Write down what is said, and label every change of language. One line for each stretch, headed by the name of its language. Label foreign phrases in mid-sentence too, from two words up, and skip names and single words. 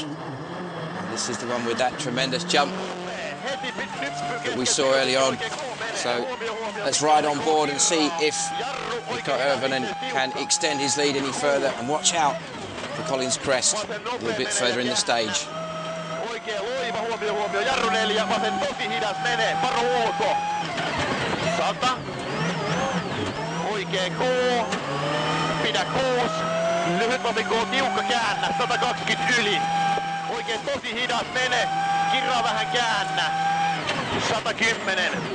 English: This is the one with that tremendous jump that we saw early on. So let's ride on board and see if Mikko Hirvonen can extend his lead any further. And watch out for Collins Crest a little bit further in the stage.
Finnish: Jarru 4, vasen tosi hidas menee, Paro Ulko. 100. Oikee K. Pidä 6. Lyhyt vasen K, tiukka käännä, 120 yli. Oikee tosi hidas menee, kirraa vähän käännä, 110.